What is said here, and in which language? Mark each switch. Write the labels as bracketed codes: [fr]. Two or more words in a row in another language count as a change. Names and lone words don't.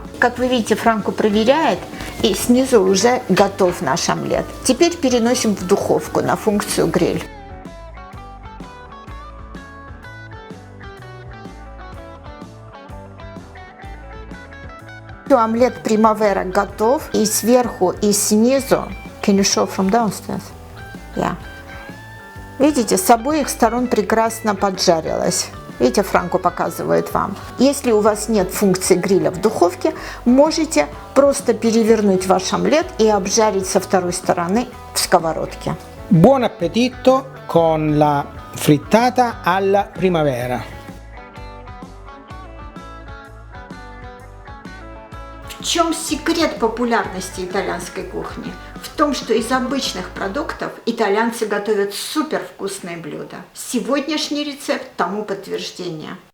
[ru] Как вы видите, Франко проверяет, и снизу уже готов наш омлет. Теперь переносим в духовку на функцию гриль. Омлет примавера готов, и сверху, и снизу. [en] Can you show from downstairs? Yeah. [ru] Видите, с обоих сторон прекрасно поджарилась. Видите, Франко показывает вам. Если у вас нет функции гриля в духовке, можете просто перевернуть ваш омлет и обжарить со второй стороны в сковородке. [it] Buon appetito con la frittata alla primavera. [ru] В чем секрет популярности итальянской кухни? В том, что из обычных продуктов итальянцы готовят супер вкусные блюда. Сегодняшний рецепт тому подтверждение.